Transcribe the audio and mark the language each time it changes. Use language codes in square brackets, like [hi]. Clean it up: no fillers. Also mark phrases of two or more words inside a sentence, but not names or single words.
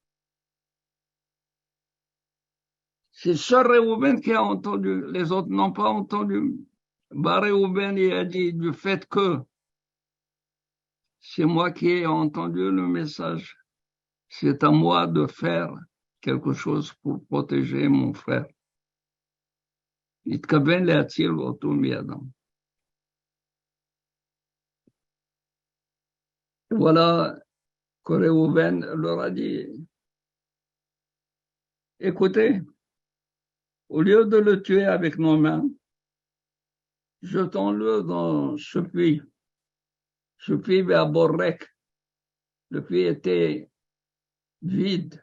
[fr] C'est seul Reuven qui a entendu, les autres n'ont pas entendu. Reuven, il a dit du fait que c'est moi qui ai entendu le message, c'est à moi de faire quelque chose pour protéger mon frère. [he] התכוון להציל אותו מידם. [fr] Voilà que Réhouven leur a dit, écoutez, au lieu de le tuer avec nos mains, jetons-le dans ce puits. Ce puits à Borrek. Le puits était vide.